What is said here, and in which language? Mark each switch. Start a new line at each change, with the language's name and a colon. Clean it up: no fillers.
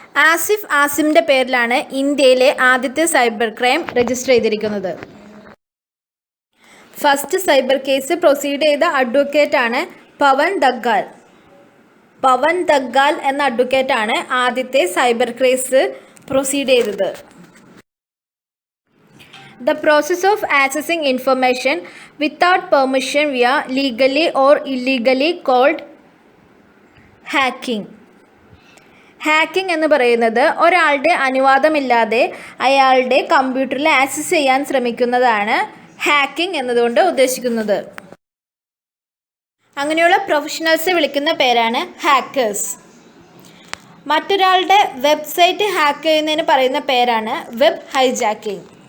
Malayalam: ആസിഫ് ആസിമിൻ്റെ പേരിലാണ് ഇന്ത്യയിലെ ആദ്യത്തെ സൈബർ ക്രൈം രജിസ്റ്റർ ചെയ്തിരിക്കുന്നത്. ഫസ്റ്റ് സൈബർ കേസ് പ്രൊസീഡ് ചെയ്ത അഡ്വക്കേറ്റാണ് പവൻ ദഗ്ഗാൽ. പവൻ ദഗ്ഗാൽ എന്ന അഡ്വക്കേറ്റാണ് ആദ്യത്തെ സൈബർ കേസ് പ്രൊസീഡ് ചെയ്തത്.
English: The process of accessing information without permission via legally or illegally called hacking.
Malayalam: Hacking എന്ന് പറയുന്നത് ഒരാളുടെ അനുവാദമില്ലാതെ അയാളുടെ കമ്പ്യൂട്ടറിൽ ആക്സസ് ചെയ്യാൻ ശ്രമിക്കുന്നതാണ് ഹാക്കിംഗ് എന്നതുകൊണ്ട് ഉദ്ദേശിക്കുന്നത്. അങ്ങനെയുള്ള പ്രൊഫഷണൽസ് വിളിക്കുന്ന പേരാണ് ഹാക്കേഴ്സ്. മറ്റൊരാളുടെ വെബ്സൈറ്റ് ഹാക്ക് ചെയ്യുന്നതിന് പറയുന്ന പേരാണ് വെബ് ഹൈജാക്കിംഗ്.